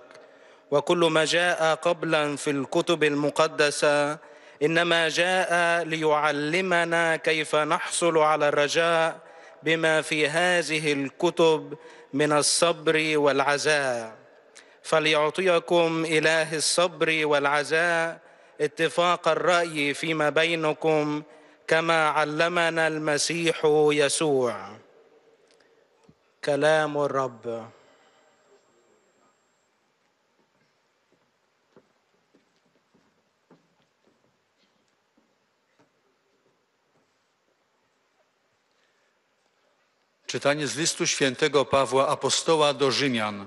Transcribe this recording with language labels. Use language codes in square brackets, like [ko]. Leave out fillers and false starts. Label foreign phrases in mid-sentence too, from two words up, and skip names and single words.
[ar] وكل ما جاء قبلا في الكتب المقدسة إنما جاء ليعلمنا كيف نحصل على الرجاء بما في هذه الكتب من الصبر والعزاء. فليعطيكم إله الصبر والعزاء اتفاق الرأي فيما بينكم كما علمنا المسيح يسوع. كلام الرب. [pl] Czytanie z listu świętego Pawła Apostoła do Rzymian.